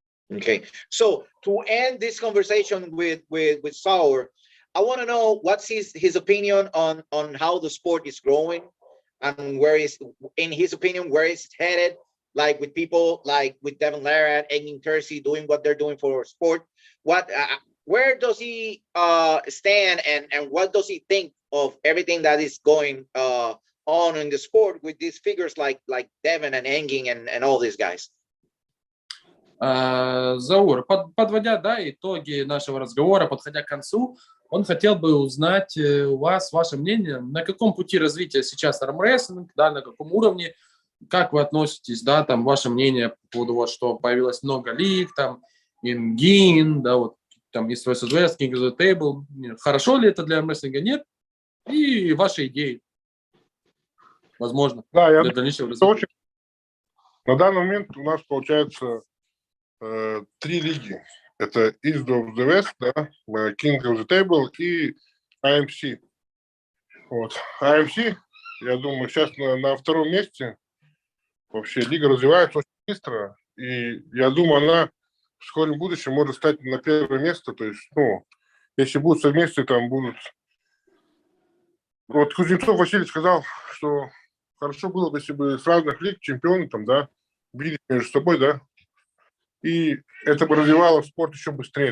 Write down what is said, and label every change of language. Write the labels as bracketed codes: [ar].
[en] Okay, so to end this conversation with Zaur, I want to know what's his opinion on how the sport is growing, and in his opinion, where it's headed, like with people like with Devin Lara and Engin Terzi doing what they're doing for sport. Where does he stand, and what does he think of everything that is going on in the sport with these figures like Devin and Engin and all these guys? [ru] Заур, подводя, да, итоги нашего разговора, подходя к концу, он хотел бы узнать у вас ваше мнение, на каком пути развития сейчас армрестлинг, да, на каком уровне, как вы относитесь, да, там, ваше мнение по поводу, вот, что появилось много лиг, там, Ингин, да, вот, там, East vs West, King of the Table, хорошо ли это для армрестлинга, нет, и ваши идеи, возможно, для дальнейшего развития. На данный момент у нас получается 3 лиги. Это East of the West, да, King of the Table и AMC. Вот. AMC, я думаю, сейчас на втором месте. Вообще лига развивается очень быстро, и я думаю, она в скором будущем может стать на первое место. То есть, ну, если будут совместные, там будут... Вот Кузнецов Василий сказал, что хорошо было бы, если бы с разных лиг чемпионы там, да, бились между собой, да, и это бы развивало спорт еще быстрее.